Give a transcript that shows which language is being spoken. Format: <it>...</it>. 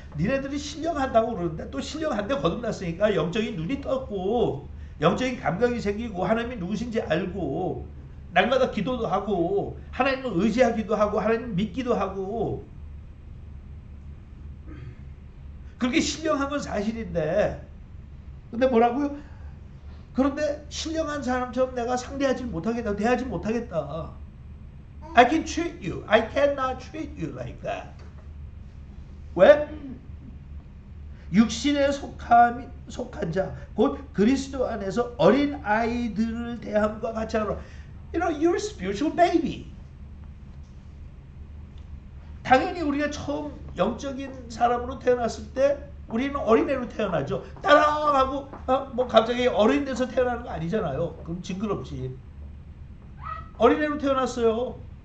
<ko>니네들이 신령한다고 그러는데 또 신령한데 거듭났으니까 영적인 눈이 떴고 영적인 감각이 생기고 하나님이 누구신지 알고 날마다 기도도 하고 하나님을 의지하기도 하고 하나님을 믿기도 하고 그렇게 신령한 건 사실인데 근데 뭐라고요? 그런데 신령한 사람처럼 내가 상대하지 못하겠다. 대하지 못하겠다.</ko> <en>I can treat you. I cannot treat you like that.</en> <ko>왜? 육신에 속한 자, 곧 그리스도 안에서 어린 아이들을 대함과 같이 하노라.</ko> <en>You know, you're a spiritual baby.</en> <ko>당연히 우리가 처음 영적인 사람으로 태어났을 때 우리는 어린애로 태어나죠. 따라하고 뭐 갑자기 어린 데서 태어나는 거 아니잖아요. 그럼 징그럽지. 어린애로 태어났어요.</ko>